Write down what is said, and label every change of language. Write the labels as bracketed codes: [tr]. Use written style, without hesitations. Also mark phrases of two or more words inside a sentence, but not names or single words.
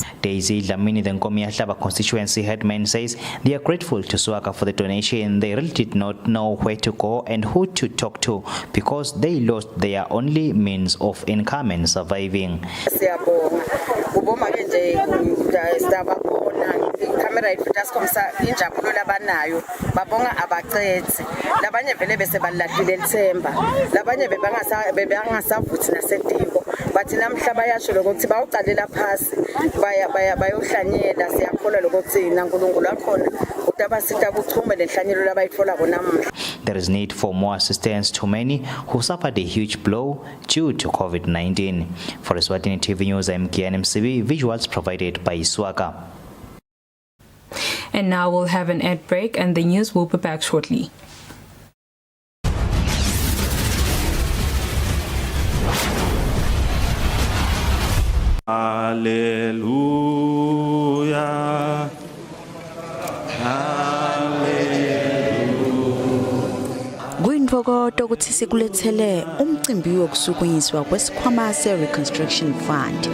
[en] Daisy Dlamini, the Ngomia Hlaba constituency headman, says they are grateful to SWACA for the donation. They really did not know where to go and who to talk to because they lost their only means of income and surviving. [ss] Camera ifutha sikhomisa injabulo labanayo babonga abaqedzi labanye vele bese balahlile lithemba labanye bebangasavuthi nasediko bathi namhla bayasho lokuthi bawucalela phasi bayohlanyela siyakholwa lokuthi naNkulunkulu akhona utabasita buchume lenhlanyelo labayithola bonamhla. [en] There is need for more assistance to many who suffered a huge blow due to COVID-19. For Eswatini TV News, I'm Kian MCB, visuals provided by SWACA. And now we'll have an ad break and the news will be back shortly. Hallelujah. [ss] Kuyintokoto ukuthi sikulethele umcimbi wokusukunyiswa kwesikhwama se-Reconstruction Fund.